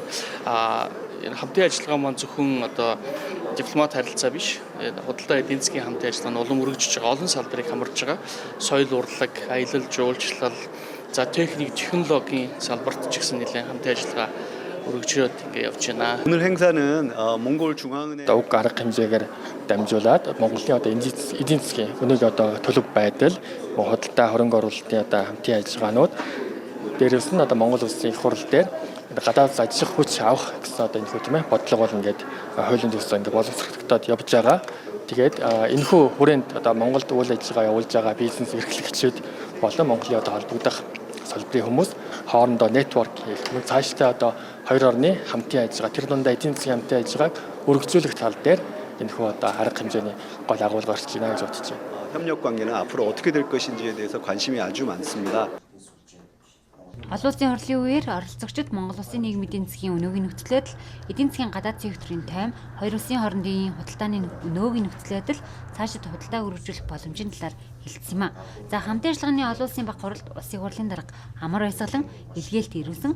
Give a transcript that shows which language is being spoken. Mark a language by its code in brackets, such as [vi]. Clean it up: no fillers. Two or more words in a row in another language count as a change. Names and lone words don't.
[mn] Энэ хамтын ажиллагаа маань зөвхөн одоо дипломат харилцаа биш. Худалдаа эдийн засгийн хамтын ажиллагаа нь улам өргөжж байгаа олон салбарыг хамарж байгаа. Соёл урлаг, аялал жуулчлал, за техник, технологийн салбарт ч гэсэн нэлээд хамтын ажиллагаа өргөжөөд ингэ явж байна. [ko] 오늘 행사는 몽골 중앙은행 [mn] уг арга хэмжээгээр дамжуулаад Монголын одоо эдийн засгийн өнөөгийн одоо төлөв байдал, худалдаа хөрөнгө оруулалтын одоо хамтын ажиллагаанууд дээрээс нь одоо Монгол улсын их хурал дээр гадаад ажих хүч авах гэсэн одоо энэ хүү тийм ээ бодлого бол ингээд хуулийн төсөө ингээд боловсрогдоод явж байгаа. Тэгээд энэ хүү хүрээнд одоо Монголд үйл ажиллагаа явуулж байгаа бизнес эрхлэгчид болон Монголын одоо холбогдох салбарын хүмүүс хоорондоо нэтворк хийх, цаашдаа одоо хоёр орны хамтын ажиллагаа, тэр дундаа эдийн засгийн хамтын ажиллагааг өргөжүүлэх тал дээр энэ хүү одоо арга хэмжээний гол агуулга гарч байна гэж бодож байна. [ko] 협력 관계는 앞으로 어떻게 될 것인지에 대해서 관심이 아주 많습니다. [mn] Олон улсын хурлын үеэр оролцогчид Монгол улсын нийгмийн эдийн засгийн өнөөгийн нөхцөл байдал, эдийн засгийн гадаад секторын тайм, хоёр улсын хоорондын худалдааны өнөөгийн нөхцөл байдал, цаашид худалдаа өргөжүүлэх боломжийн талаар хэлсэн юм а. За хамтын ажиллагааны олон улсын баг хуралд улсын хурлын дарга амар баясгалан илгээлт ирүүлсэн.